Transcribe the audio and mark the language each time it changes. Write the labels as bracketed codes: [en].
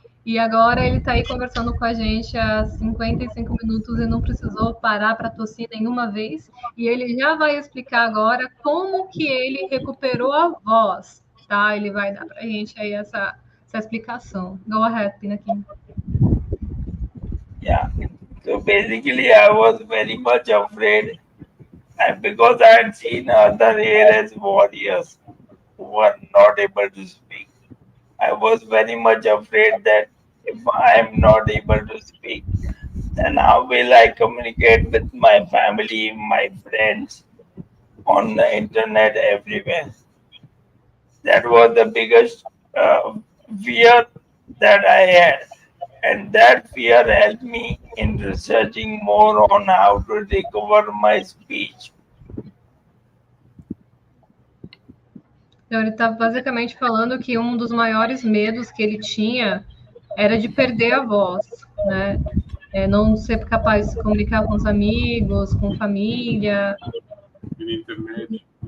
[pt] E agora ele está aí conversando com a gente há 55 minutos e não precisou parar para tossir nenhuma vez. E ele já vai explicar agora como que ele recuperou a voz, tá? Ele vai dar para a gente aí essa explicação. [en] Go ahead, Pinakin. Yeah. So basically, I was very much afraid, and because I had seen other ALS warriors who were not able to speak, I was very much afraid that if I am not able to speak, then how will I communicate with my family, my friends, on the internet, everywhere? That was the biggest fear that I had. And that fear helped me in researching more on how to recover my speech. [pt] Então, ele está basicamente falando que um dos maiores medos que ele tinha era de perder a voz, né? Não ser capaz de se comunicar com os amigos, com família. Internet.